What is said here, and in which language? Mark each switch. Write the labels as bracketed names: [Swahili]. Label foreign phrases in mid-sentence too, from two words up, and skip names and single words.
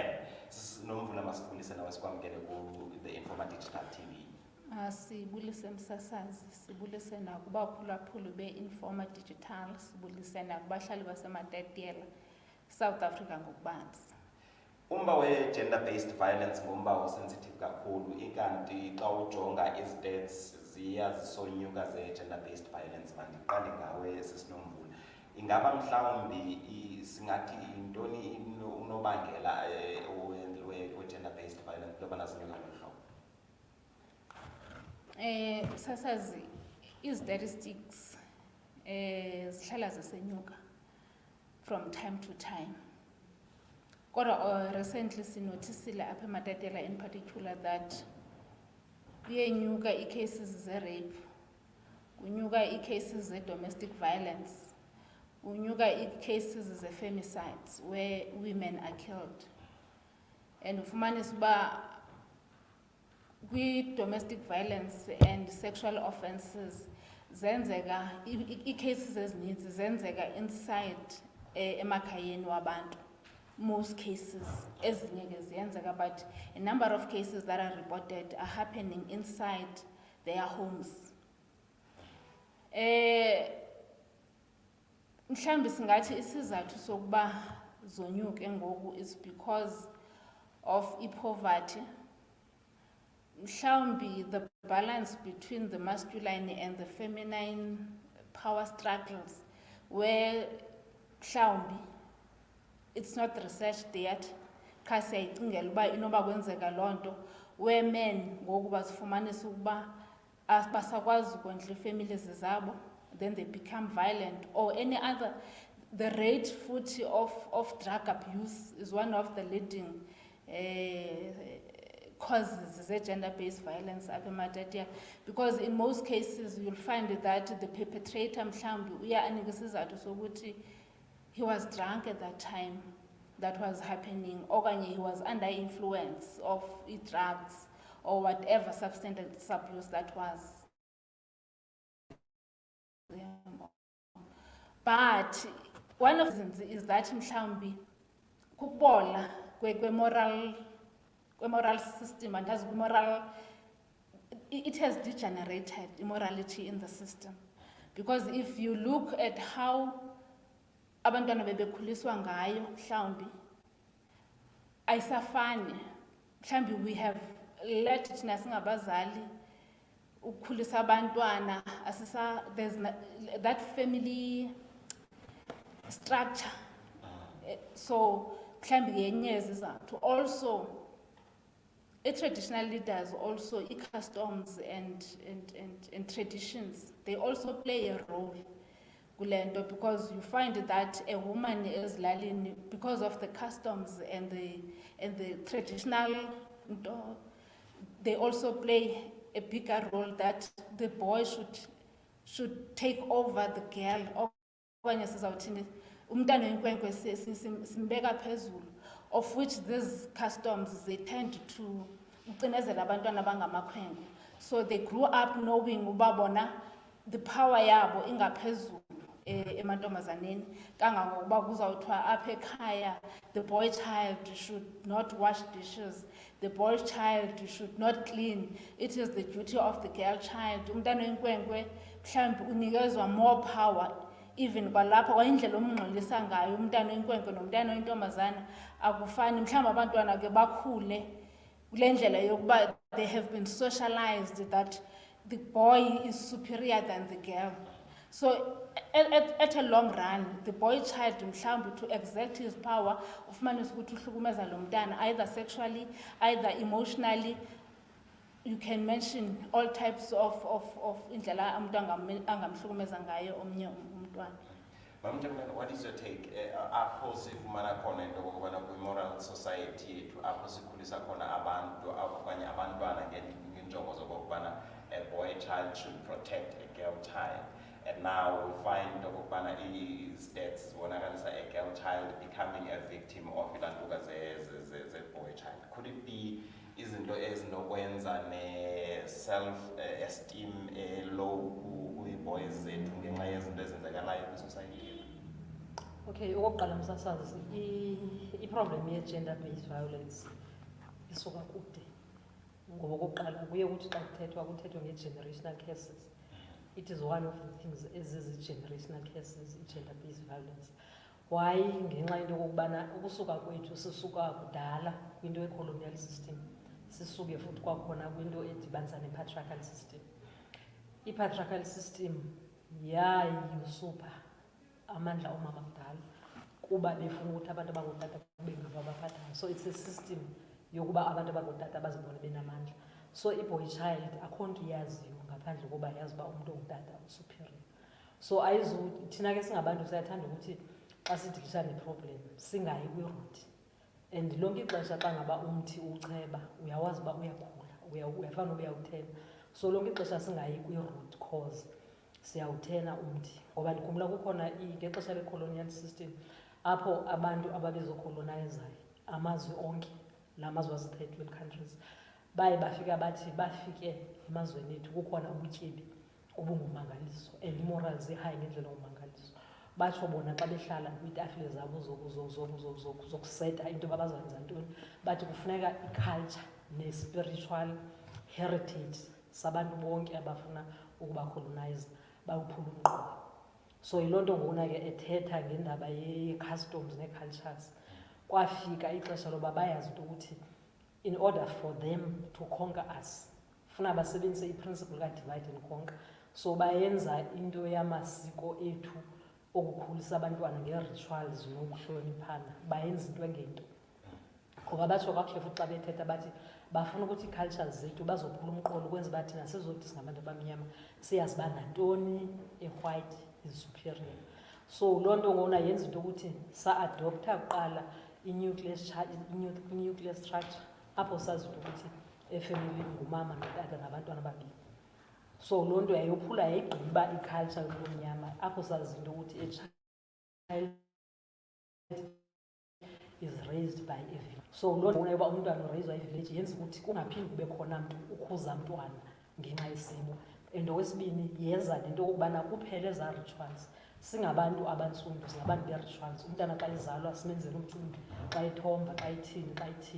[Xhosa] Nomvula, masibulise nawe sikwamkele ku-The Informer Digital TV. Sibulise msasazi, sibulise nakubaphulaphuli be-Informer Digital, sibulise nakubahlali baseMatatiyela, South Africa ngokubanzi. Umba we- [English] gender based violence [Xhosa] ngumba osensitive kakhulu, ikanti xa ujonga izi-stats ziyazisonyuka ze- [English] gender based violence. [Xhosa] Mandiqale ngawe sisiNomvula, ingaba mhlawumbi singathi yintoni unobangela we- [English] gender based violence [Xhosa] loba nazinyuka ngolu hlobo? Sasazi, i-statistics zihlala zisenyuka [English] from time to time. [Xhosa] Recently sinotisile apha eMatatiyela [English] in particular that [Xhosa] kuyenyuka i-cases ze-rape, kunyuka i-cases ze- [English] domestic violence, [Xhosa] kunyuka i-cases ze-femicides [English] where women are killed. [Xhosa] And ufumanisa uba kwi- [English] domestic violence and sexual offences [Xhosa] zenzeka, i-cases ezininzi zenzeka inside emakhayeni wabantu. [English] Most cases, but a number of cases that are reported are happening inside their homes. [Xhosa] Mhlambi singathi isizathu sokuba zonyuke ngoku [English] is because of poverty. Mhlambi the balance between the masculine and the feminine power struggles, where mhlambi it's not researched yet. [Xhosa] Kasi uba inoba kwenzeka lonto [English] where men [Xhosa] ngoku bazifumanisa ukuba basakwazi ukondla families zabo, [English] then they become violent or any other. The rate of drug abuse is one of the leading causes of gender-based violence apha eMatatiyela, because in most cases you'll find that the perpetrator [Xhosa] mhlambi uya anika isizathu sokuthi [English] he was drunk at that time that was happening, or he was under influence of drugs or whatever substance abuse that was. But one of the reasons is that [Xhosa] mhlambi kubola [English] moral system, and as moral, it has degenerated immorality in the system. Because if you look at how [Xhosa] abantwana bebekhuliswa ngayo mhlawumbi ayisafani, mhlawumbi [English] we have let [Xhosa] thina singabazali ukukhulisa abantwana [English] there's that family structure. So [Xhosa] mhlawumbi yenye yezizathu [English] also traditional leaders, also customs and traditions, they also play a role. kulento, because you find that a woman is lalini, because of the customs and the traditional, they also play a bigger role that the boy should take over the girl. [Xhosa] Okanye sizawuthini, umntana oyinkwenkwe simbeka phezulu, [English] of which these customs they tend to [Xhosa] ucinezela abantwana abangamakhwenkwe. [English] So they grew up knowing [Xhosa] uba bona [English] the power [Xhosa] yabo ingaphezulu emantombazaneni, kangangokuba kuzawuthiwa apha ekhaya [English] the boy child should not wash dishes, the boy child should not clean, it is the duty of the girl child. [Xhosa] Umntana oyinkwenkwe mhlawumbi unikezwa [English] more power, [Xhosa] even kwalapha kwayindlela omngxolisa ngayo umntana oyinkwenkwe nomntana oyintombazana akufani. Mhlawumbi abantwana ke bakhule kule ndlela yokuba [English] they have been socialized that the boy is superior than the girl. So at a long run, the boy child mhlawumbi to exert his power [Xhosa] ufumanisa ukuthi uhlukumeza lo mntana [English] either sexually, either emotionally. You can mention all types of [Xhosa] indlela umuntu angamhlukumeza ngayo omnye umntwana. [English] What is your take? [Xhosa] Apho sifumana khona into okubana kwi-moral society yethu apho sikhulisa khona abantu okanye abantwana ngenjongo zokubana [English] a boy child should protect a girl child, [Xhosa] and now we find okubana stats zibonakalisa [English] a girl child becoming a victim of [Xhosa] ilantuka ze-boy child. [English] Could it be [Xhosa] izinto ezinokwenza ne-self-esteem low kwi-boys zethu ngenxa yezinto ezenzekalayo kwi-society? Okay, okokuqala msasazi, i-problem ye-gender-based violence isuka kude. Ngoba okokuqala kuye kuthi xa kuthethwa nge- [English] generational cases. It is one of the things ezi-generational cases, i-gender-based violence. Why? [Xhosa] Ngenxa yento okokubana ukusuka kwethu sisuka kudala kwinto ye- [English] colonial system, [Xhosa] sisuke futhi kwakhona kwinto edibanisa ne- [English] patriarchal system. [Xhosa] I- [English] patriarchal system [Xhosa] yayusupha amandla omama kudala kuba befuna ukuthi abantu abangotata kube ngabo abaphathayo. [English] So it's a system [Xhosa] yokuba abantu abangotata bazibone benamandla. So i-boy child akho nto iyaziyo ngaphandle koba yazi uba umntu ongutata usuperior. So thina ke singabantu siyathanda ukuthi xa sidikisha ne-problem singayi kwi-root, and lonke ixesha xa ngaba umthi ucheba uyawazi uba uyakhula, uyafana uyawuthena. So lonke ixesha singayi kwi- [English] root cause [Xhosa] siyawuthena umthi, ngoba ndikhumbula kukhona ngexesha le- [English] colonial system [Xhosa] apho abantu ababezocolonizayo amazwe onke, la mazwe azi- [English] third world countries, [Xhosa] baye bafike emazweni ethu kukhona ubutyebi obungumangaliso and i-moral zihigh ngendlela ongumangaliso. Batsho bona xa behlala kwiitafile zabo zokuseta into babazanza ntoni, bathi kufuneka i-culture ne- [English] spiritual heritage [Xhosa] sabantu bonke abafuna ukubacolonize bawuphula umqobo. So yiloo nto ngona ke ethetha ngendaba ye-customs ne-cultures. Kwafika ixesha loba bayazi into ukuthi [English] in order for them to conquer us [Xhosa] funa basebenzise i-principle ka- [English] divide and conquer. [Xhosa] So bayenza into yamasiko ethu okukhulisa abantwana nge-rituals nokuhloniphana, bayenza into engento. Ngoba batsho kakuhle futhi xa bethetha bathi bafuna ukuthi ii-cultures zethu bazophula umqolo ukwenza uba thina sizothi singabantu abamnyama siyazi uba nantoni e- [English] white is superior. [Xhosa] So loo nto ngona yenza into ukuthi sa-adoptha kuqala i- [English] nuclear structure [Xhosa] apho sazi into ukuthi efemelini ngumama notata nabantwana ababini. So loo nto yayophula yayigqiba i-culture yomnyama apho sazi into ukuthi [English] a child is raised by a village. [Xhosa] So loo nto yoba umntwana urayizwa i-village yenza ukuthi kungaphindi kube khona mntu ukhuza mntwana ngenxa yesimo. And okwesibini yenza nento okokubana kuphele ezaa rituals. Singabantu abantsundu, singabantu be-rituals. Umntana xa ezalwa simenzela umcimbi, xa ethomba, xa ithini.